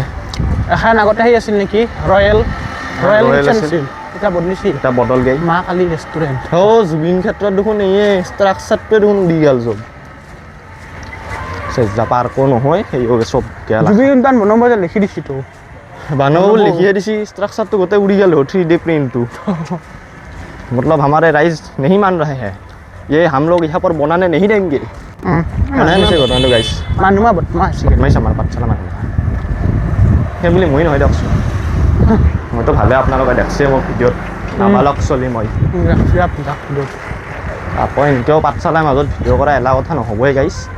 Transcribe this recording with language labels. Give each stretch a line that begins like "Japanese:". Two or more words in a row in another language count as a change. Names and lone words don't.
Assamese: এখন আগতে সেই আছিল নেকি ৰয়েল আছিল এতিয়া বদলিছি এটা বটল গাড়ী মা কালী ৰেষ্টুৰেণ্ট জুবিন ক্ষেত্ৰত দেখোন এই ষ্ট্ৰাকচাৰটোৱে দেখোন দি গ'ল চব চেজা পাৰ্কো নহয় সেই চব গেল জুবিন উদ্যান বনাব যে লিখি দিছিতো বনাব লিখিয়ে দিছি ষ্ট্ৰাকচাৰটো গোটেই উৰি গ'ল 3D প্ৰিণ্টটো
Hindi: मतलब हमारे राइज नहीं मान रहे हैं ये हम लोग यहाँ पर बनाने नहीं देंगे
Assamese: ঘটনাটো গাইছ মানুহ বদমাছ মই আমাৰ পাঠশালা মানুহ সেই বুলি মই নহয় দিয়কচোন মইতো ভালে আপোনালোকে দেখছে মোক ভিডিঅ'ত নাবালক চলি মই আকৌ এনেকৈও পাঠশালাৰ মাজত ভিডিঅ' কৰা এলা কথা নহ'বই গাইছ